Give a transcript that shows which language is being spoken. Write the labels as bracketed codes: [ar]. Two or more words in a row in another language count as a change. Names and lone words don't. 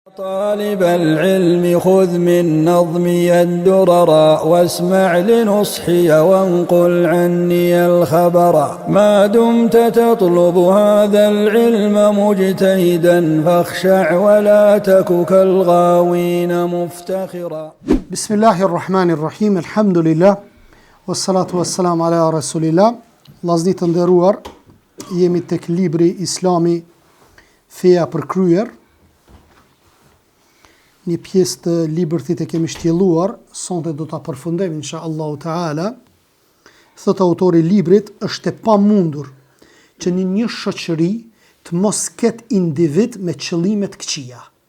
[ar] طالب العلم خذ من نظمي الدرر واسمع لنصحي وانقل عني الخبر ما دمت تطلب هذا العلم مجتهدا فاخشع ولا تك كالغاوين مفتخرا. بسم الله الرحمن الرحيم الحمد لله والصلاة والسلام على رسول الله. [sq] Vllazërit të nderuar, jemi tek libri Islami Feja për kryer. Një pjesë të librit e kemi shtjelluar, sonte do ta përfundojmë [ar] إن شاء الله تعالى. [sq] Thot autori i librit, është e pamundur që në një shoqëri të mos ketë individ me qëllime të këqija.